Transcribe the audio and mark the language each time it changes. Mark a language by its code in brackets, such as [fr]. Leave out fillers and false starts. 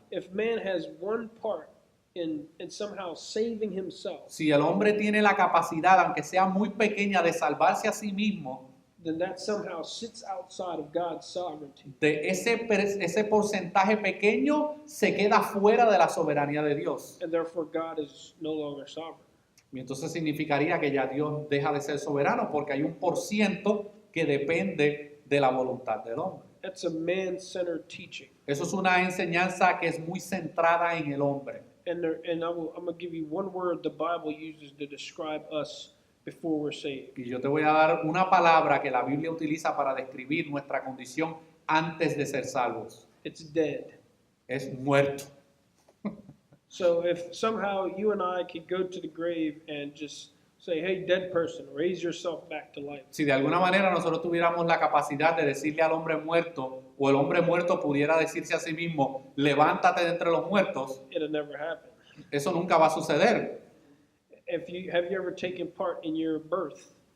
[en] If man has one part in somehow saving himself, [es] Si el hombre tiene la capacidad, aunque sea muy pequeña, de salvarse a sí mismo, [en] then that somehow sits outside of God's sovereignty. [es] de ese porcentaje pequeño se queda fuera de la soberanía de Dios. [en] And therefore God is no longer sovereign. [es] Y entonces significaría que ya Dios deja de ser soberano porque hay un %, que depende de la voluntad del hombre. [en] That's a man-centered teaching. [es] Eso es una enseñanza que es muy centrada en el hombre. [en] And I'm going to give you one word the Bible uses to describe us before we're saved. [es] Y yo te voy a dar una palabra que la Biblia utiliza para describir nuestra condición antes de ser salvos. [en] It's dead. [es] Es muerto. [en] So if somehow you and I could go to the grave and just say, hey, dead person, raise yourself back to life. [es] Si de alguna manera nosotros tuviéramos la capacidad de decirle al hombre muerto, o el hombre muerto pudiera decirse a sí mismo, levántate de entre los muertos, [en] It'll never happen. [es] eso nunca va a suceder. [en] Have you ever taken part in your birth?